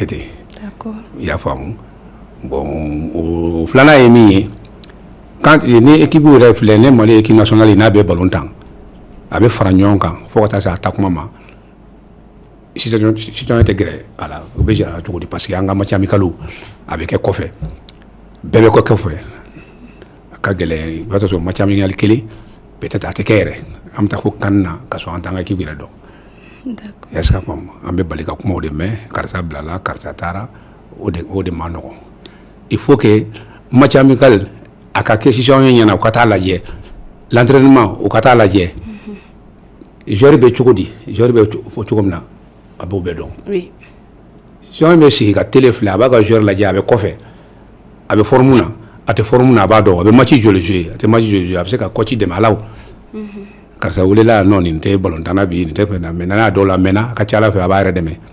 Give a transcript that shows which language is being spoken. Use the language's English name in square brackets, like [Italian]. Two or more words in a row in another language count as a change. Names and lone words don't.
[Bambara] ten i y'a faamu bon o filanan ye min ye quand ni équipe yɛrɛ filɛ ne Mali [French] équipe nationale [Bambara] n'a bɛ balontan a bɛ fara ɲɔgɔn kan fo ka taa se a takuma ma citoyen tɛ gɛrɛ a la o bɛ jira cogo di [French] parce que [Bambara] an ka [French] match amical [Bambara] a bɛ kɛ kɔfɛ bɛɛ bɛ kɔ kɔfɛ a ka gɛlɛn i b'a sɔrɔ [French] match amical [Bambara] kelen peut-être a tɛ kɛ yɛrɛ an bɛ taa fo CAN na ka sɔrɔ an t'an ka équipe yɛrɛ dɔn [French] est-ce que [Bambara] an bɛ bali ka kuma o de mɛn karisa bilala karisa taara o de ma nɔgɔn [French] il faut que match amical [Bambara] a ka kɛ citoyen ɲɛna u ka taa lajɛ l'entraînement u ka taa lajɛ joueur bɛ cogo di joueur bɛ fɔ cogo min na a b'o bɛɛ dɔn citoyen bɛ sigi ka télé filɛ a b'a ka joueur lajɛ a bɛ kɔfɛ a bɛ forme na a tɛ forme na a b'a dɔn a bɛ match joli jouer a tɛ match joli jouer a bɛ se ka coach dɛmɛ a la karisa welela non nin tɛ balontan na bi nin tɛ fɛn na mais n'a dɔw la mɛnna a ka ca ala fɛ a b'a yɛrɛ dɛmɛ